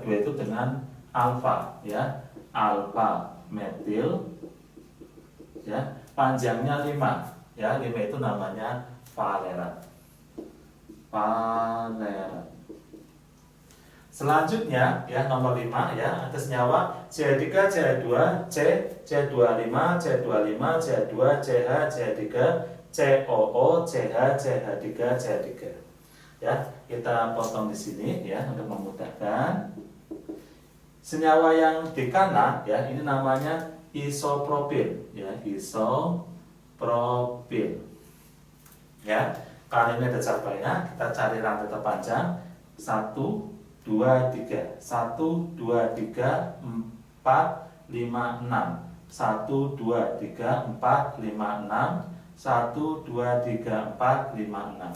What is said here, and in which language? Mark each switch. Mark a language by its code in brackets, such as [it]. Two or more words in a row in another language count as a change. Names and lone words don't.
[id] 2 itu dengan alfa, ya. Alfa metil, ya. Panjangnya 5, ya. 5 itu namanya valerat. Valerat. Selanjutnya, ya, nomor 5, ya, ada senyawa CH3, CH2, C, C25, C25, CH2, CH, CH3, COO, CH, CH3, CH3. Ya, kita potong di sini, ya, untuk memudahkan. Senyawa yang di kanan, ya, ini namanya isopropil, ya, isopropil. Ya, kali ini ada cabangnya, kita cari rantai terpanjang 1, 2, 3, 1, 2, 3, 4, 5, 6, 1, 2, 3, 4, 5, 6, 1, 2, 3, 4, 5, 6.